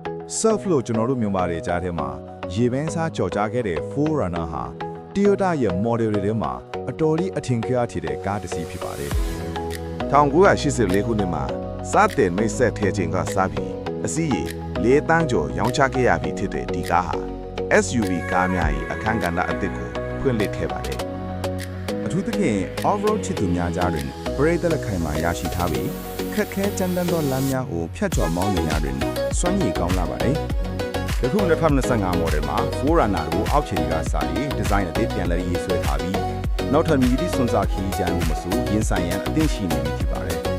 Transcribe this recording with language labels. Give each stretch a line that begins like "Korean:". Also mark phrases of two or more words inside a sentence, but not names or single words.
Burmese: surf လို့ကျွန်တော်တို့မြန်မာတွေကြားထဲမှာရေပန်းစားကြော်ကြားခဲ့တဲ့ 4Runner ဟာ Toyota ရဲ့ model တွေထဲမှာအတော်လေးအထင်ကြီးထည်တဲ့ကားတစ်စီးဖြစ်ပါတယ် 1984ခုနှစ်မှာစတင်မိတ်ဆက်ထဲခြင်းကစပြီးအစီးရေ4တန်းကျော်ရောင်းချခဲ့ရပြီဖြစ်တဲ့ဒီကားဟာ SUV ကားများ၏အခန်းကဏ္ဍအသစ်ကိုဖွင့်လှစ်ခဲ့ပါတယ် အထူးသဖြင့် off-road ချစ်သူများကြားတွင်ပရိသတ်လက်ခံမှာရရှိထားပြီးခက်ခဲကြမ်းတမ်းသောလမ်းများကိုဖြတ်ကျော်မောင်းနေရတွင်စွမ်းရည်ကောင်းလာပါတယ်ယခု2025 model မှာ 4Runner ကိုအောက်ခြေကစပြီးဒီဇိုင်းအသစ်ပြန်လည်ရေးဆွဲထားပြီးနောက်ထပ်မြည်သည့်စွမ်းစားခီးကြမ်းမှုမဆိုရင်ဆိုင်ရန်အသင့်ရှိနေပြီဖြစ်ပါတယ်